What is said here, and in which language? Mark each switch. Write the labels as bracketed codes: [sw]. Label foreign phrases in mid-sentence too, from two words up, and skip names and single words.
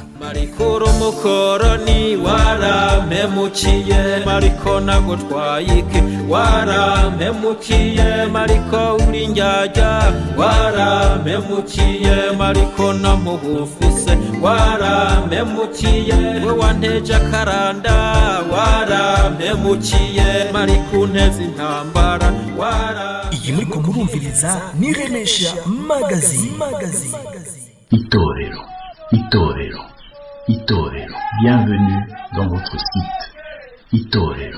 [rn] Marikuru mukoroni warampemukiye, mariko nagutwayike warampemukiye, mariko uri njyajya warampemukiye, mariko namuhufise warampemukiye, we wanteje akaranda warampemukiye, mariko unteze intambara Iyi muriko murumviriza ni Remesha Magazine. Itorero, Itorero, Itorero. [fr] Bienvenue dans votre site. [rn] Itorero.